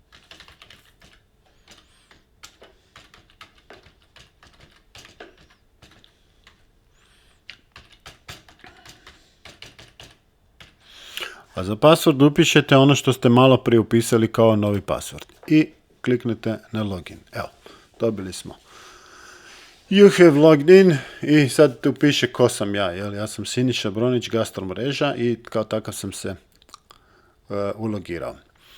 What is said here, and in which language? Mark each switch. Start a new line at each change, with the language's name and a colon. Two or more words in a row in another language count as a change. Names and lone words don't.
Croatian: A za password upišete ono što ste malo prije upisali kao novi password. I kliknete na login. Evo, dobili smo.
English: You have logged in
Croatian: i sad tu piše ko sam ja. Ja sam Siniša Bronić, Gastromreža i kao takav sam se ulogirao.